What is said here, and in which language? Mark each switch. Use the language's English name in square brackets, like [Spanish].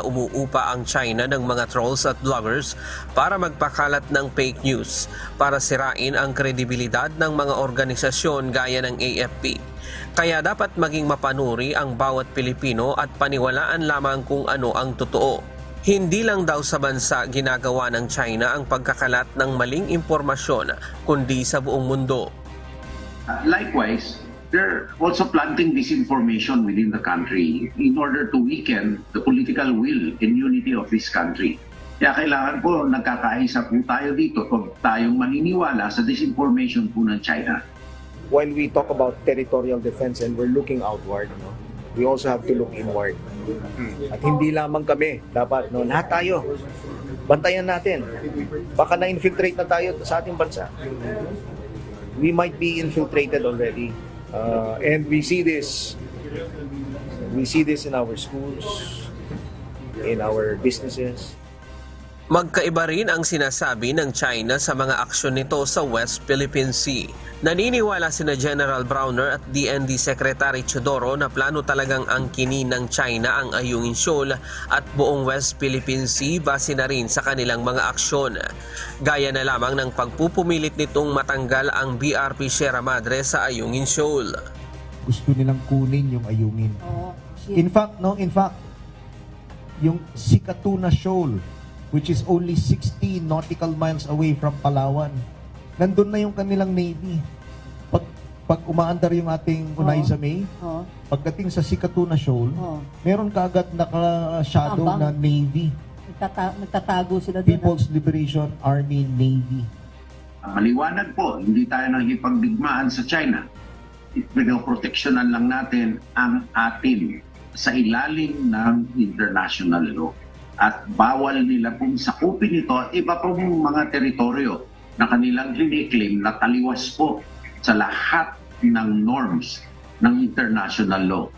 [Filipino] na umuupa ang China ng mga trolls at bloggers para magpakalat ng fake news para sirain ang kredibilidad ng mga organisasyon gaya ng AFP. Kaya dapat maging mapanuri ang bawat Pilipino at paniwalaan lamang kung ano ang totoo. Hindi lang daw sa bansa ginagawa ng China ang pagkakalat ng maling impormasyon, kundi sa buong mundo. [English] Likewise, they're also planting disinformation within the country in order to weaken the political will and unity of this country. [Filipino] Kaya kailangan po nagkakaisa po tayo dito kung tayong maniniwala sa disinformation po ng China. [English] While we talk about territorial defense and we're looking outward, no, we also have to look inward. [Filipino] At hindi lamang kami, dapat lahat tayo, bantayan natin. Baka na-infiltrate na tayo sa ating bansa. [English] We might be infiltrated already. And we see this in our schools, in our businesses. [Filipino] Magkaiba rin ang sinasabi ng China sa mga aksyon nito sa West Philippine Sea. Naniniwala sina General Browner at DND Secretary Teodoro na plano talagang angkinin ng China ang Ayungin Shoal at buong West Philippine Sea base na rin sa kanilang mga aksyon. Gaya na lamang ng pagpupumilit nitong matanggal ang BRP Sierra Madre sa Ayungin Shoal. Gusto nilang kunin yung Ayungin. [English] In fact, yung Sikatuna Shoal, which is only 60 nautical miles away from Palawan, [Filipino] nandun na yung kanilang Navy. Pag umaandar yung ating Unayza May, pagdating sa Sikatuna Shoal, meron kaagad naka-shadow na Navy. Nagtatago sila doon. [English] People's Liberation Army Navy. [Filipino] Maliwanag po, hindi tayo nakikipagdigmaan sa China. Pinoproteksyonan lang natin ang atin sa ilalim ng international law. At bawal nila pong sakupin ito at iba pong mga teritoryo na kanilang kiniklaim na taliwas po sa lahat ng norms ng international law.